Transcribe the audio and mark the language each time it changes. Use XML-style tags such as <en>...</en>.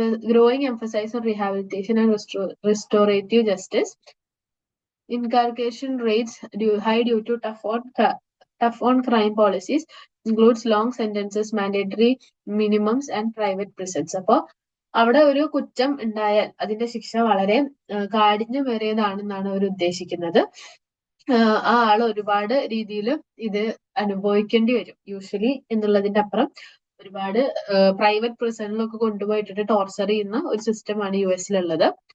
<en>Growing emphasis on rehabilitation and restorative justice. Incarceration rates high due to tough on crime policies, includes long sentences, mandatory minimums and private prisons.</en> <ml>അപ്പോൾ അവിടെ ഒരു കുറ്റം ഉണ്ടായാൽ അതിന്റെ ശിക്ഷ വളരെ കാഠിന്യമേറിയതാണെന്നാണ് അവർ ഉദ്ദേശിക്കുന്നത്. ആ ആള് ഒരുപാട് രീതിയിൽ ഇത് അനുഭവിക്കേണ്ടി വരും യൂഷ്വലി എന്നുള്ളതിന്റെ അപ്പുറം ഒരുപാട് പ്രൈവറ്റ് പ്രിസണിലൊക്കെ കൊണ്ടുപോയിട്ടിട്ട് ടോർച്ചർ ചെയ്യുന്ന ഒരു സിസ്റ്റമാണ് US-ലുള്ളത്.</ml>